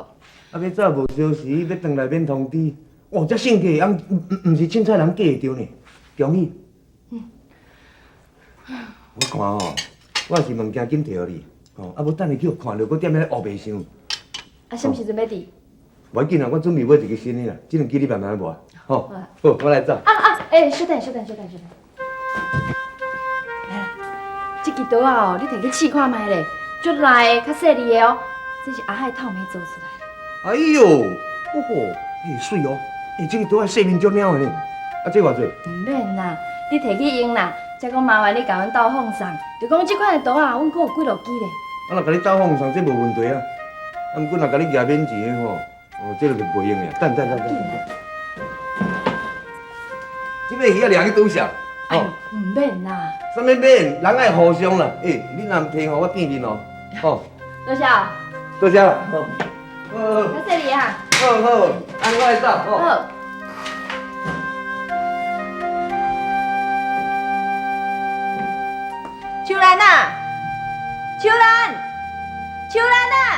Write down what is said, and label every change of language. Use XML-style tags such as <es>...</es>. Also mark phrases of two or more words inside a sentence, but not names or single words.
<nan>啊，要早无消息，要转来免通知。哇，这性格人毋是凊彩人嫁会着呢，恭喜。我看哦，我是物件紧摕互你，哦，啊，无等下去看着，搁踮咧黑白想。啊，什么时阵要伫？无要紧啊，我准备买一个新的啦，这两支你慢慢磨。好，好，我来走。稍等。来啦，这支刀啊哦，你摕去试看卖咧，足内较细腻的哦，这是阿海透明做出来的。哎呦，水哦，这个刀啊细面足鸟的呢。啊，这偌济？唔免啦，你摕去用啦，才讲麻烦你甲阮斗放送。就讲这款的刀啊，阮阁有几落支咧。我若甲你斗放送，这无问题啊。啊，毋过若甲你额免钱的吼，哦，这就袂用呀。等。这尾鱼啊，掠去拄上。哎呦，唔免啦。啥物免？人爱互相啦。你若毋摕互我见面哦。好，多谢。多谢啦。好，较细腻啊。好，安尼我来走。好。秋兰啊，秋兰啊！</nan>